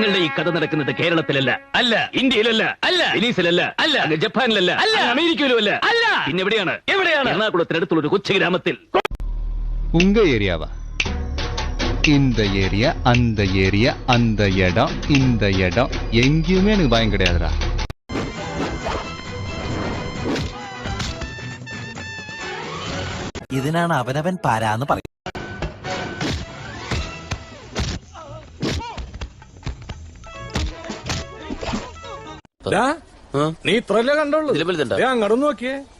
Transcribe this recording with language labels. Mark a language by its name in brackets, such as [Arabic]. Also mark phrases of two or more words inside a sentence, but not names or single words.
[Malayalam] കഥ നടക്കുന്നത് കേരളത്തിലല്ല, അല്ല ഇന്ത്യയിലല്ല, അല്ല വെനീസിലല്ല, അല്ല ജപ്പാനിലല്ല, അല്ല അമേരിക്കയിലും അല്ല, അല്ല പിന്നെ എവിടെയാണ്? എറണാകുളത്തിനടുത്തുള്ള ഒരു കൊച്ചു ഗ്രാമത്തിൽ. [Tamil] உங்க ஏரியாவா? இந்த ஏரியா, அந்த ஏரியா, அந்த இடம், இந்த இடம் எங்கேயுமே எனக்கு பயம் கிடையாதுடா. [Malayalam] ഇതിനാണ് അവനവൻ പാരാന്ന് പറയും. നീ ഇത്രല്ലേ കണ്ടോളൂ, അങ്ങോട്ട് നോക്കിയേ.